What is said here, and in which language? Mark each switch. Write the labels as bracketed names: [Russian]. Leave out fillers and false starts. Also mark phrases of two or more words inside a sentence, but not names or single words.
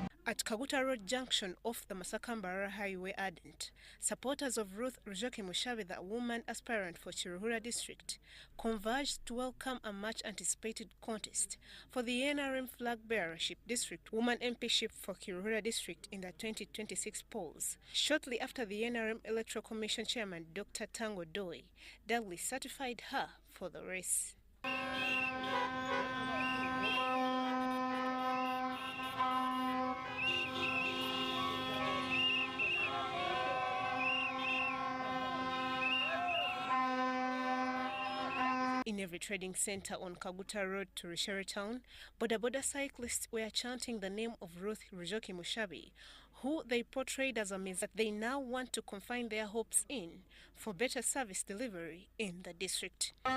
[English] At Kaguta Road Junction off the Masakambara Highway Ardent, supporters of Ruth Rujoki-Mushabe, the woman aspirant for Kiruhura district, converged to welcome a much-anticipated contest for the NRM flag bearership district woman MPship for Kiruhura district in the 2026 polls. Shortly after the NRM Electoral Commission chairman Dr. Tango Doi duly certified her for the race. In every trading center on Kaguta Road to Rishere Town, boda cyclists were chanting the name of Ruth Rujoki-Mushabe, who they portrayed as a means that they now want to confine their hopes in for better service delivery in the district.